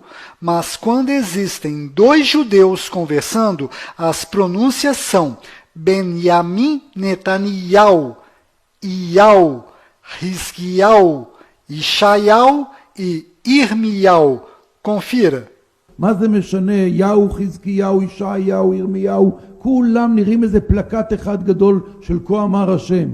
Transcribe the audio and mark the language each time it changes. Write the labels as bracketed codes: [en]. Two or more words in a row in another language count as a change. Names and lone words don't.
[pt] Mas quando existem dois judeus conversando, as pronúncias são Benjamin Netanyahu, Yahu, Hizkiyahu, Yeshayahu e Irmiyahu. Confira. [he] מה זה משנה? יהו, חזקיהו, ישעיהו, ירמיהו, כולם נראים איזה פלקט אחד גדול של כה אמר השם.